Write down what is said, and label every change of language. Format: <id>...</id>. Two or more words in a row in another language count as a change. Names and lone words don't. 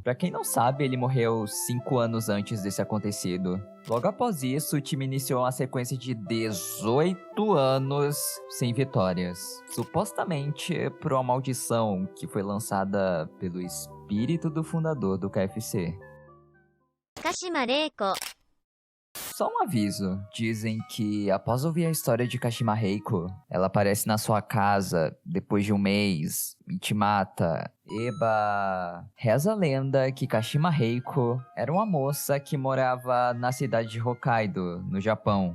<pt>Pra quem não sabe, ele morreu 5 anos antes desse acontecido. Logo após isso, o time iniciou uma sequência de 18 anos sem vitórias. Supostamente por uma maldição que foi lançada pelo espírito do fundador do KFC.</pt> <ja>鹿島玲子</ja> <pt>Só um aviso, dizem que após ouvir a história de Kashima Reiko, ela aparece na sua casa depois de um mês e te mata. Eba! Reza a lenda que Kashima Reiko era uma moça que morava na cidade de Hokkaido, no Japão.</pt>